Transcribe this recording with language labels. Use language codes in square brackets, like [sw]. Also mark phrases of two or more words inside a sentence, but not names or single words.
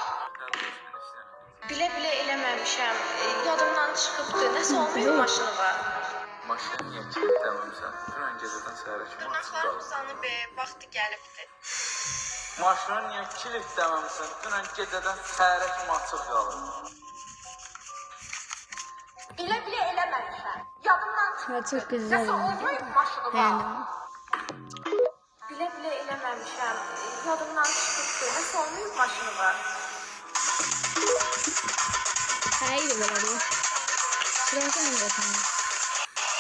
[az] Bile bile eləməmişəm. Yadımdan çıxıbdı. Nəsə olmayıb maşını var. Maşını niyə kilitləməmsən? Dünən gecədən səhərə kimi açıq Dırnaqlar qaldı. uzanıb, vaxtı gəlibdi. Maşını niyə kilitləməmsən? Dünən gecədən səhərə kimi açıq qaldı. Bile bile eləməmişəm. Yadımdan çıxıbdı. [tr] Evet, çok güzel [az] Nəsə oldu. olmayıb maşını var. [tr] Beğendim. [az] Bile bile eləməmişəm. Yadımdan çıxıbdı. Nəsə olmayıb maşını var. [tr] Hayır böyle. Sırası mı zaten?